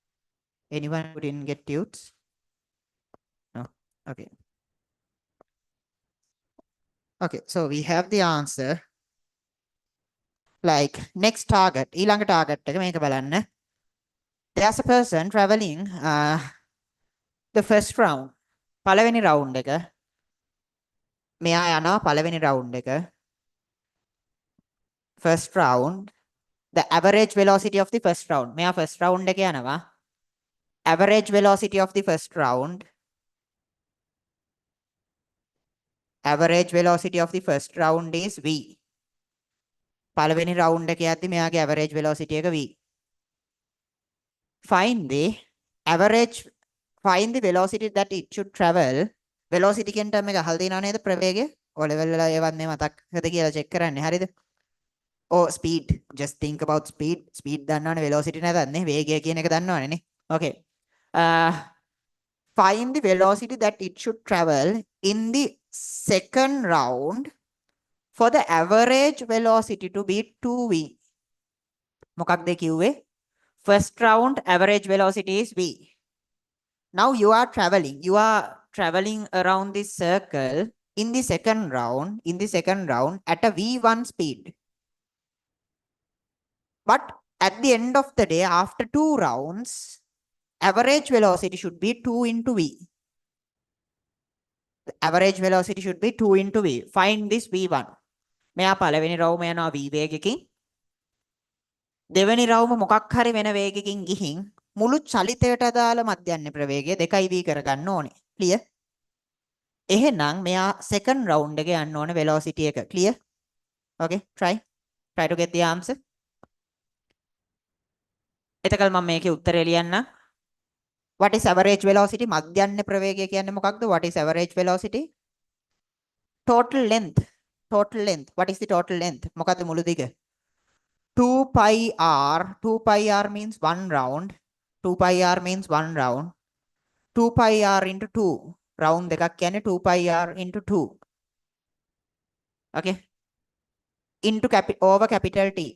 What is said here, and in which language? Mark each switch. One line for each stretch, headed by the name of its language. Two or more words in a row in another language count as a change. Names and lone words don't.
English: Anyone who didn't get tutes? No. Okay. Okay, so we have the answer. Like next target,
Sinhala: ඊළඟ target එක මේක බලන්න.
English: There's a person traveling the first round.
Sinhala: පළවෙනි round එක. මෙයා යනවා පළවෙනි round එක.
English: First round. The average velocity of the first round.
Sinhala: මෙයා first round එක යනවා.
English: Average velocity of the first round. Average velocity of the first round is v.
Sinhala: පළවෙනි round එක යද්දි මෙයාගේ
English: average velocity
Sinhala: එක v.
English: Find the average, find the velocity that it should travel.
Sinhala: Velocity කියන term එක අහලා තියෙනව නේද ප්‍රවේගය? ඔය level වල ඒවත් මේ මතක්ද කියලා check කරන්නේ. හරිද?
English: Oh, speed. Just think about speed. Speed
Sinhala: දන්නවනේ velocity නැතත් නේ. වේගය කියන එක දන්නවනේ නේ.
English: Okay. Find the velocity that it should travel in the second round for the average velocity to be 2v.
Sinhala: මොකක්ද කිව්වේ?
English: First round average velocity is v. Now you are traveling around this circle in the second round, at a v1 speed. But at the end of the day, after 2 rounds, average velocity should be 2 into v. The average velocity should be 2 into v. Find this v1.
Sinhala: මෙයා පළවෙනි රවුම යනවා v වේගකින්. දෙවෙනි රවුම මොකක් හරි වෙන වේගකින් ගිහින් මුළු චලිතයට අදාළ මධ්‍යන්න ප්‍රවේගය 2v කරගන්න ඕනේ. Clear? එහෙනම් මෙයා
English: second round
Sinhala: එක යන්න ඕනේ velocity එක. Clear?
English: Okay, try to get the answer.
Sinhala: එතකල් මම මේකේ උත්තරය ලියන්නම්.
English: What is average velocity?
Sinhala: මධ්‍යන්න ප්‍රවේගය කියන්නේ මොකක්ද?
English: What is average velocity? Total length. What is the total length?
Sinhala: මොකක්ද මුළු දිග? 2 pi r.
English: 2 pi r means one round. 2 pi r means one round. 2 pi r into 2. Round
Sinhala: දෙකක් කියන්නේ
English: 2 pi r into 2. Okay. Into over capital T.